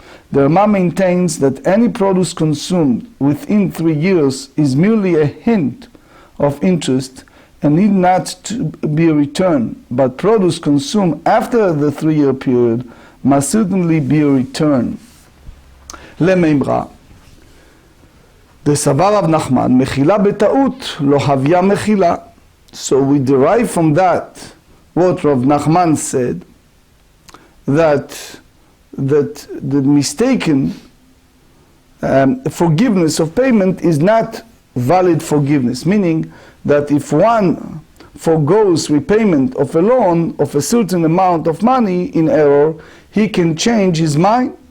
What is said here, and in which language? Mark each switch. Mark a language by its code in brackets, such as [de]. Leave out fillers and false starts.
[en] The Rama maintains that any produce consumed within 3 years is merely a hint of interest and need not to be returned, but produce consumed after the 3-year period must certainly be returned. [arc] לממרא, דסבר רב נחמן, מחילה בטעות לא הוויה מחילה. [en] So we derive from that what Rav Nachman said, that the mistaken forgiveness of payment is not valid forgiveness, meaning that if one forgoes repayment of a loan of a certain amount of money in error, he can change his mind.